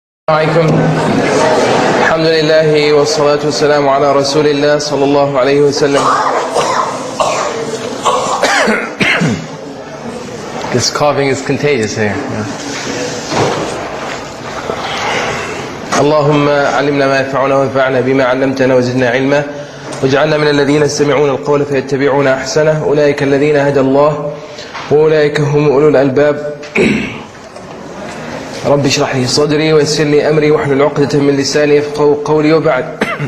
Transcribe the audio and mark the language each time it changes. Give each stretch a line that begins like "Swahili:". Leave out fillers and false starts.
Arabic: عليكم الحمد لله والصلاة والسلام على رسول الله صلى الله عليه وسلم.
English: This coughing is contagious here.
Arabic: اللهم علمنا ما ينفعنا وانفعنا بما علمتنا وزدنا علما واجعلنا من الذين يستمعون القول فيتبعون أحسنه أولئك الذين هدى الله وأولئك هم أولو الألباب. رب اشرح لي صدري ويسر لي أمري واحلل عقدة من لساني يفقهوا قولي وبعد.